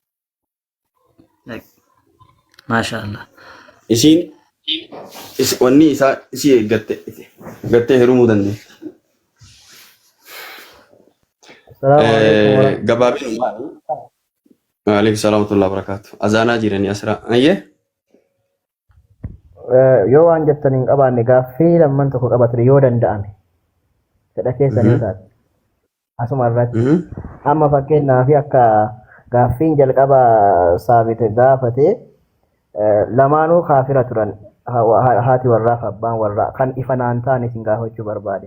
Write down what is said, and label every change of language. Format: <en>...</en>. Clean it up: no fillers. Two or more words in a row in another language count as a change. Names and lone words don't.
<om>Maashaallah. Isiin wanni isaa isii eeggattee heerumuu dandeessi. Gabaabin maali?</om> <ar>وعليكم السلام ورحمة الله وبركاته.</ar> <om>Azaanaa jiranii asirraa. Ayyee? Yoo waan jettan hin qabaanne gaaffii lamman tokko qabatanii yoo danda'ame fedha keessanii taate asuma irratti amma fakkeenyaaf akka gaaffiin jalqaba saabite gaafate lamaanuu kaafira turan haati warraa fi abbaan warraa kan ifa naan taane isin gaafachuu barbaade.</om>